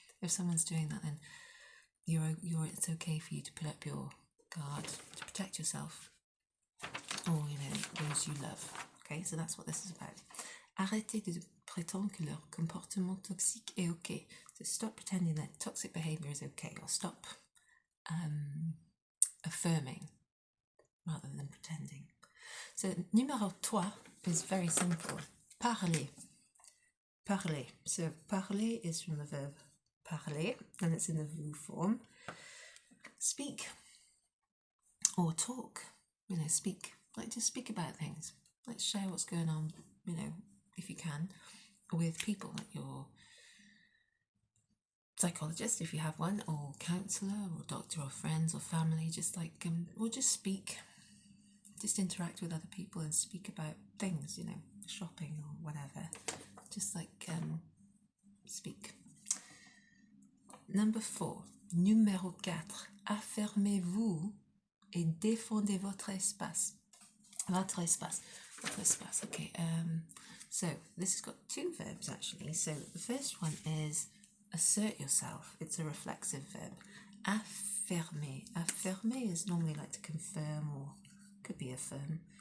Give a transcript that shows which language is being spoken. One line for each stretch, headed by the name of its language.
English: If someone's doing that, then it's okay for you to put up your guard to protect yourself or those you love. Okay, so that's what this is about.
French: Arrêtez de prétendre que leur comportement toxique est okay.
English: So stop pretending that toxic behaviour is okay, or stop affirming rather than pretending. So numéro 3 is very simple. Parler. Parler. So parler is from the verb parler, and it's in the vous form. Speak or talk. Speak. Like just speak about things. Like share what's going on, if you can, with people, like your psychologist if you have one, or counsellor or doctor or friends or family. Just like or just speak. Just interact with other people and speak about things, shopping or whatever. Just like speak. Number 4.
French: Numéro 4. Affirmez-vous et défendez votre espace. Votre espace. Okay.
English: So this has got 2 verbs actually. So the first one is assert yourself. It's a reflexive verb. Affirmer. Affirmer is normally like to confirm or could be affirm.